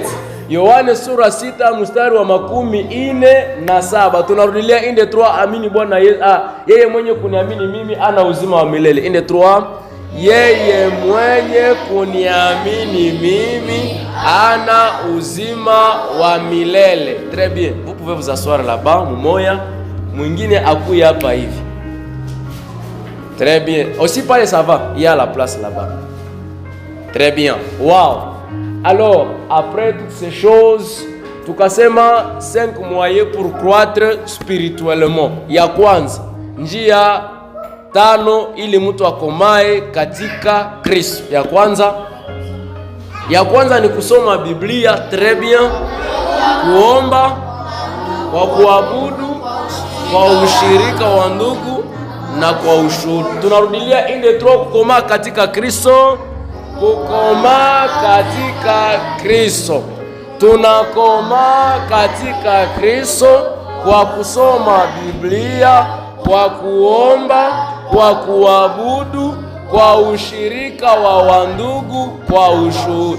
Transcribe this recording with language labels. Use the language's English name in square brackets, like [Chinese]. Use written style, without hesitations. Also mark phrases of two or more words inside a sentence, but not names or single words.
[Swahili] Yohane sura 6 mstari wa 47. Tunarudilia 1 2 3. Amini Bwana Yesu. Yeye mwenye kuniamini mimi ana uzima wa milele. 1 2 3. Yeye mwenye kuniamini mimi ana uzima wa milele. [French] Très bien. Vous pouvez vous asseoir là-bas, [Swahili] mumoya. Mwingine akuye hapa hivi. [French] Très bien. Aussi pas ça va. Il y a la place là-bas. Très bien. Wow. Alors, après toutes ces choses, tukasema 5 moyens pour croître spirituellement. [Swahili] Ya kwanza, njia 5 ili mtu akomae katika Kristo. Ya kwanza ni kusoma Biblia, [French] très bien. [Swahili] Kuomba, kwa kuabudu, kwa ushirika wa ndugu na kwa ushuhuda. Tunarudilia 1 2 3, kukomaa katika Kristo. Kukomaa katika Kristo. Tunakomaa katika Kristo kwa kusoma Biblia, kwa kuomba, kwa kuabudu, kwa ushirika wa wandugu, kwa ushuhuda.